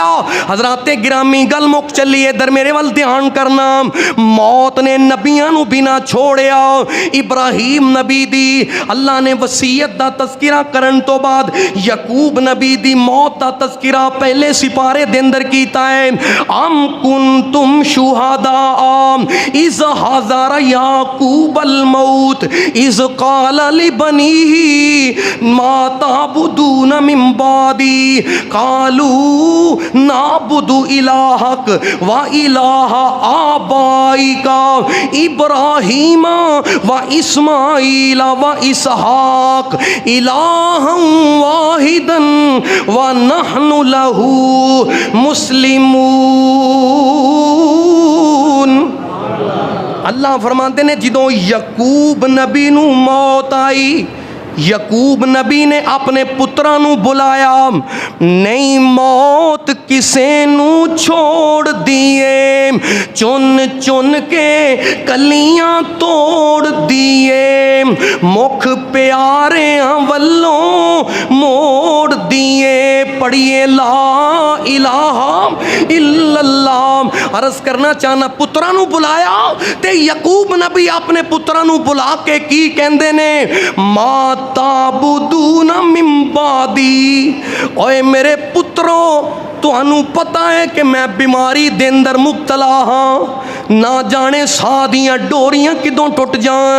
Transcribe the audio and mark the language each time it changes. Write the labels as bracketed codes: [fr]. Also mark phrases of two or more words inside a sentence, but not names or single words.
[pa] حضراتِ گرامی گل مک چلی، ایدھر میرے ول دھیان کرنا. موت نے نبیاں نوں بنا چھوڑیا. ابراہیم نبی دی اللہ نے وصیت دا تذکرہ کرن توں بعد یعقوب نبی دی موت دا تذکرہ پہلے سپارے دے اندر کیتا ہے. [ar] أم كنتم شهداء إذ حضر يعقوب الموت إذ قال لبنيه ما تعبدون من بعدي قالوا نعبد إلهك وإله آبائك إبراهيم وإسماعيل وإسحاق إلها واحدا ونحن له مسلمون. [pa] اللہ فرماتے نے جدوں یعقوب نبی نوں موت آئی، یعقوب نبی نے اپنے پتراں نوں بلایا، نہیں موت کسے نوں چھوڑ دیے، چن چن کے کلیاں توڑ دیے، مکھ پیاریاں ولوں موڑ دیے. [ar] پڑھیے لا إله إلا الله. [pa] عرض کرنا چاہنا پتراں نوں بلایا تے یعقوب نبی اپنے پتراں نوں بلا کے کی کہندے نے, [ar] ما تعبدون من بعدي, [pa] اوئے میرے پترو تہانوں پتہ اے کہ میں بیماری دے اندر مبتلا ہاں، نہ جانے ساہ دیاں ڈوریاں کدوں ٹٹ جان.